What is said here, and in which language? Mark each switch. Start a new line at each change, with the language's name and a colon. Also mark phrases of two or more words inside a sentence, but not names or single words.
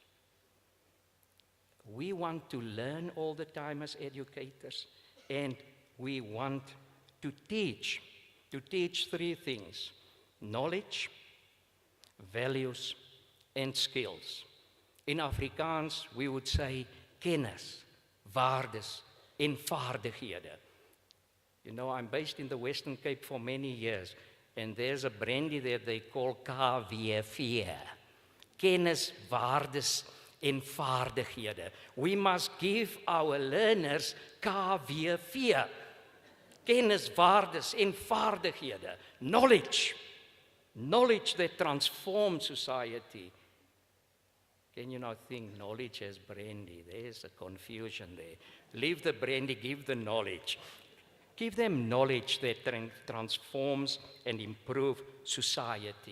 English: We want to learn all the time as educators, and we want to teach three things: knowledge, values, and skills. In Afrikaans, we would say
Afrikaans: kennis, waardes, en vaardighede.
English: You know, I'm based in the Western Cape for many years, and there's a brandy that they call KWV.
Afrikaans: Kennis, waardes, en vaardighede.
English: We must give our learners KWV.
Afrikaans: Kennis, waardes, en vaardighede.
English: Knowledge. Knowledge that transforms society. Can you not think knowledge as brandy? There's a confusion there. Leave the brandy, give the knowledge. Give them knowledge that transforms and improves society.